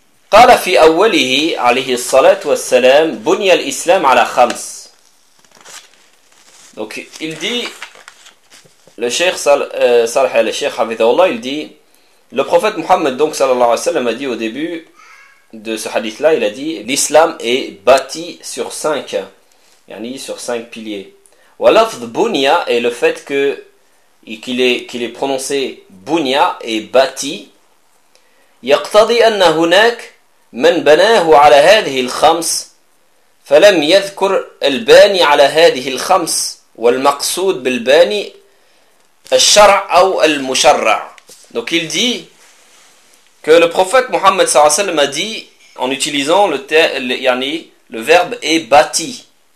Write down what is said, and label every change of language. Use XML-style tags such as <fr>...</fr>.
<ar>قال في أوله عليه الصلاة والسلام بني الإسلام على خمس.</ar> <fr>Donc il dit, le Cheikh Salah et le Cheikh Hafidhahullah, il dit, le prophète Mohammed donc sallallahu alayhi wa sallam a dit au début de ce hadith là, il a dit l'islam est bâti sur cinq, yani sur cinq piliers.</fr> <ar>ولفظ بني</ar> <fr>est le fait que qu'il est prononcé بني est bâti.</fr> <ar>يقتضي أن هناك من بناه على هذه الخمس فلم يذكر الباني على هذه الخمس والمقصود بالباني الشرع أو المشرع.</ar> <fr>Donc il dit que le prophète Mohammed sallallahu alayhi wa sallam a dit en utilisant le verbe est bâti.</fr>